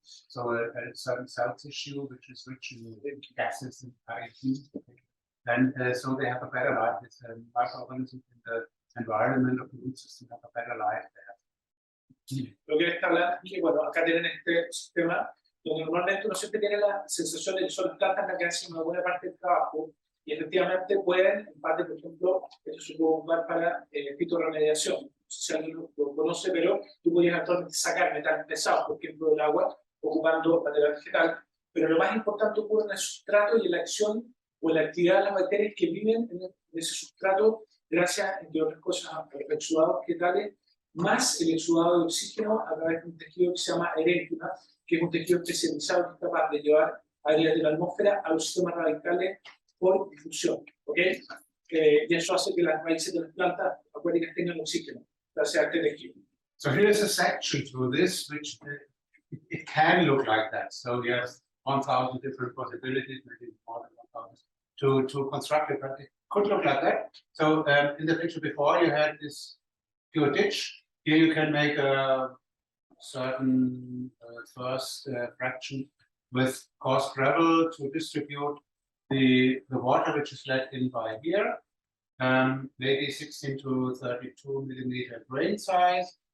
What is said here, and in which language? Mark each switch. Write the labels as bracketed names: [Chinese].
[English] So a certain cell tissue which is rich in gases and ARQ. And so they have a better life. It's a microorganism in the environment of the root system have a better life there. [Spanish] Lo que está hablando es que, bueno, acá tienen este sistema donde normalmente uno siempre tiene la sensación de que son las plantas las que hacen una buena parte del trabajo y efectivamente pueden, en parte, por ejemplo, esto se puede ocupar para fitorremediación. No sé si alguien lo conoce, pero tú podrías actualmente sacar metales pesados, por ejemplo, del agua, ocupando material vegetal, pero lo más importante ocurre en el sustrato y en la acción o en la actividad de las bacterias que viven en ese sustrato gracias, entre otras cosas, a los exudados vegetales, más el exudado de oxígeno a través de un tejido que se llama erénquima, que es un tejido especializado que es capaz de llevar áreas de la atmósfera a los sistemas radicales por difusión, ¿ok? Y eso hace que las raíces de las plantas acuáticas tengan oxígeno, gracias a este tejido. [English] So here is a section to this, which it can look like that. So you have 1,000 different possibilities, maybe more than 1,000, to construct it, but it could look like that. So in the picture before, you had this pure ditch. Here you can make a certain first fraction with coarse gravel to distribute the water which is let in by here, maybe 16 to 32 millimeter grain size.